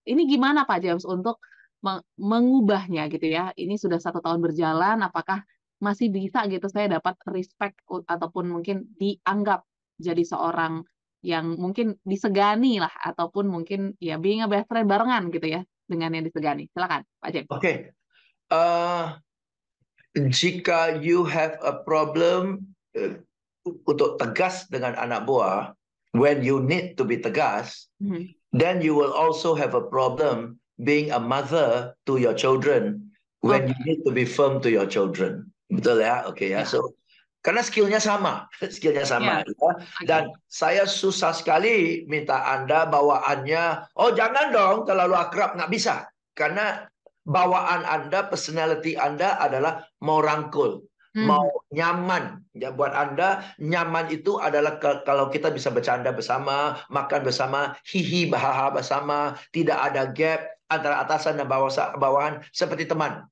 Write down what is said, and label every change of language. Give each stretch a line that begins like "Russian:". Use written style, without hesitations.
Indonesian: Ini gimana Pak James untuk mengubahnya gitu ya? Ini sudah 1 tahun berjalan, apakah masih bisa gitu saya dapat respect ataupun mungkin dianggap jadi seorang yang mungkin disegani lah ataupun mungkin ya
English: being a best friend
Indonesian: barengan gitu ya dengan yang disegani. Silakan Pak James. Oke.
English: Jika you have a problem
Indonesian: untuk tegas dengan anak buah,
English: when you need to be tegas, then you will also have a problem being a mother to your children when you need to be firm to your children.
Indonesian: Betul ya, oke ya. Ya. So, karena skillnya sama, skillnya sama. Ya. Ya. Dan saya susah sekali minta Anda bawaannya, oh jangan dong terlalu akrab, nggak bisa. Karena bawaan Anda, personality Anda adalah mau rangkul, mau nyaman. Ya, buat Anda, nyaman itu adalah kalau kita bisa bercanda bersama, makan bersama, hihi bahaha bersama, tidak ada gap antara atasan dan bawahan seperti teman.